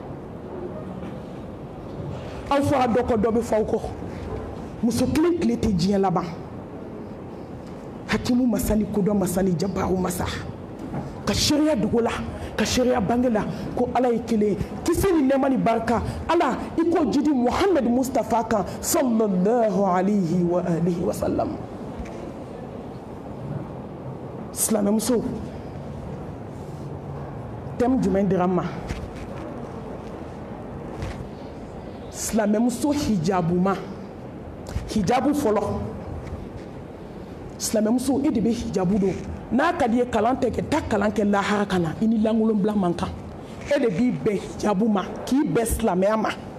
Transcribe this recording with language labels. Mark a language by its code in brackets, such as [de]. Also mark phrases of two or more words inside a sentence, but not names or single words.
[bm] aw fɔra dɔ kɔ dɔ bɛ fɔ aw kɔ muso kelen tile tɛ diɲɛ laban hakimu masa ni kodɔn masa ni jabaru masa ka sariya dogo la ka sariya bange la ko ala ye kelen kisi ni nɛɛma ni barika ala i ko jidi muhammed mustafa kan [ar] صلى الله عليه وعلى آله وسلم [bm] silamɛmuso thème jumɛn dira n ma silamɛmuso hijabu ma hijabu fɔlɔ silamɛmuso e de bɛ hijabu don n'a ka di ye kalan tɛ kɛ taa kalan kɛ lahara ka na i ni lankolon bila man kan e de b'i bɛn hijabu ma k'i bɛn silamɛya ma